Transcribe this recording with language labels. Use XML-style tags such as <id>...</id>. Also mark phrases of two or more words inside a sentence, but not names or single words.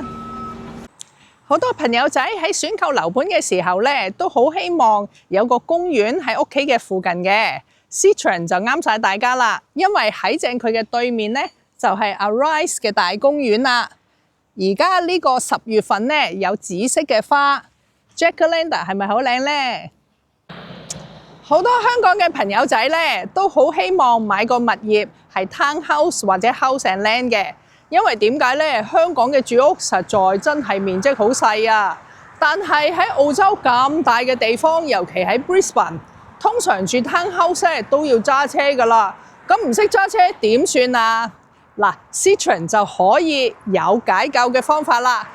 <yue>好多朋友仔喺選購樓盤嘅時候咧，都好希望有個公園喺屋企嘅附近嘅。Citron 就啱晒大家啦，因為喺正佢嘅對面咧，就係 Arise 嘅大公園啦。而家呢個10月份咧，有紫色嘅花 Jacaranda 係咪好靚呢？好多香港嘅朋友仔咧，都好希望買個物業係 townhouse 或者</yue> <en>house and land</en> <yue>嘅，因為點解咧？香港嘅住屋實在真係面積好細啊！但係喺澳洲咁大嘅地方，尤其喺 Brisbane， 通常住 townhouse 都要揸車噶啦。咁唔識揸車點算啊？嗱 Citron 就可以有解救嘅方法啦。</yue>